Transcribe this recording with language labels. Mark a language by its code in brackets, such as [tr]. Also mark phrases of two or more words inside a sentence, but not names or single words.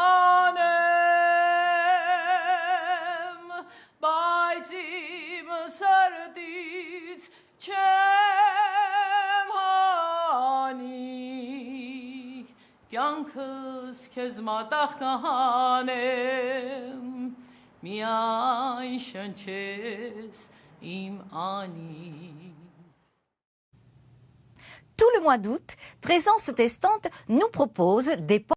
[hy] հանեմ բայց իմ սրտից չեմ հանի կյանքս քեզ մատաղ կանեմ միայն շնչես իմ Անի [fr] Tout le mois d'août, Présence protestante nous propose des